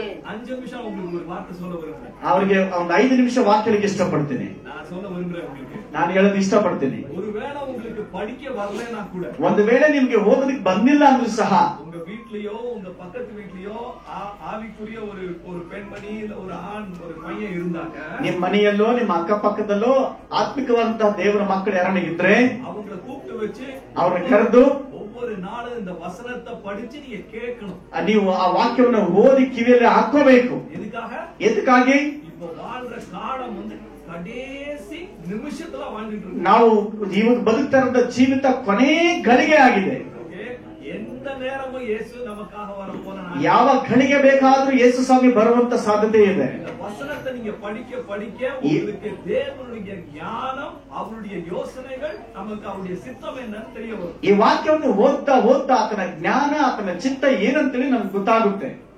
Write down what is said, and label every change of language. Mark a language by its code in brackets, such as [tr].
[kn] 5 ನಿಮಿಷ [ta] உங்களுக்கு ஒரு வார்த்தை சொல்ல விரும்புறேன். [kn] ಅವರಿಗೆ ಒಂದು 5 ನಿಮಿಷ ವಾಕ್ಯಕ್ಕೆ ಇಷ್ಟಪಡ್ತೀನಿ. ನಾನು [ta] சொல்ல விரும்புறேன் உங்களுக்கு. [kn] ನಾನು ಹೇಳೋದು ಇಷ್ಟಪಡ್ತೀನಿ. [ta] ஒருவேளை உங்களுக்கு படிக்க வரலனா கூட, [kn] ಒಂದು ವೇಳೆ ನಿಮಗೆ ಓದೋದಕ್ಕೆ ಬಂದಿಲ್ಲ ಅಂದ್ರೂ ಸಹ, [ta] உங்க வீட்லயோ உங்க பக்கத்து வீட்லயೋ ஆவிக்குரிய ஒரு பெண்மணி இல்ல ஒரு ஆண் ஒரு பையன் இருந்தாங்க, [kn] ನಿಮ್ಮ ಮನೆಯಲ್ಲೋ ನಿಮ್ಮ ಅಕ್ಕಪಕ್ಕದಲ್ಲೋ ಆತ್ಮಿಕವಾದಂತಹ ದೇವರ ಮಕ್ಕಳು ಯಾರನ್ನ ಇದ್ರೆ [ta] அவங்கள கூப்பிட்டு வச்சு [kn] ಅವ್ರನ್ನ ಕರೆದು [ta] ஒவ்வொரு நாளும் இந்த வசனத்தை படிச்சு நீங்க கேட்கணும். [kn] ನೀವು ಆ ವಾಕ್ಯವನ್ನು ಓದಿ ಕಿವಿಯಲ್ಲಿ ಹಾಕೋಬೇಕು. ಎದಕ್ಕಾಗಿ? [ta] இப்போ வாழ்ற காலம் வந்து கடைசி நிமிஷத்துல வாழ்ந்துட்டு இருக்கு. [kn] ನಾವು ಇವಾಗ ಬದುಕ್ತಾ ಇರೋ ಜೀವಿತ ಕೊನೆ ಗಳಿಗೆ ಆಗಿದೆ. [ta] எந்த நேரமும் இயேசு நமக்காக வரப்போறார். [kn] ಯಾವ ಗಳಿಗೆ ಬೇಕಾದ್ರೂ ಯೇಸು ಸ್ವಾಮಿ ಬರುವಂತ ಸಾಧ್ಯತೆ ಇದೆ. [ta] இந்த வசனத்தை நீங்க படிக்க படிக்க உங்களுக்கு தேவனுடைய ஞானம், அவருடைய யோசனைகள், நமக்கு அவருடைய சித்தம் என்னன்னு தெரிய வரும். [kn] ಈ ವಾಕ್ಯವನ್ನು ಓದ್ತಾ ಓದ್ತಾ ಆತನ ಜ್ಞಾನ ಆತನ ಚಿತ್ತ ಏನಂತೇಳಿ ನಮ್ಗೆ ಗೊತ್ತಾಗುತ್ತೆ.